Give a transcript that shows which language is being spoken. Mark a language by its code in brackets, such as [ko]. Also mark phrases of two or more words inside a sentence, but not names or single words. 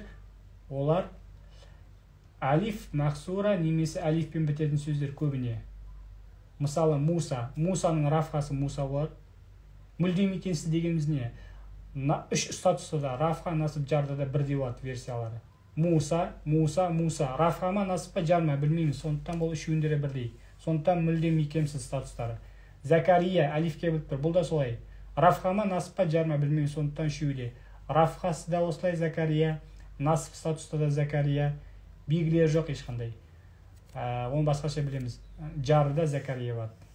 [kk] Олар алиф, мақсура, немесе алифпен бітетін сөздер көбіне. Мысалы Муса. Мусаның рафқасы Муса болады. Мүлдем икемсіз дегеніміз не? Үш статуста да рафқа, насып, жарда да бірдей болады версиялары. Муса, Муса, Муса. Рафқама, насыпа, жарма білмейміз. Сондықтан бұл үшеуінде де бірдей. Сондықтан мүлдем икемсіз статустары. Закария, алифке бітіп тұр. Бұл да солай. Рафқама, насыпа, жарма білмейміз. Сондықтан үшеуде. Рафқасы да осылай Закария, насып статуста да Закария. Белгілері жоқ ешқандай. Оны басқаша білеміз. Жары да Закария болады.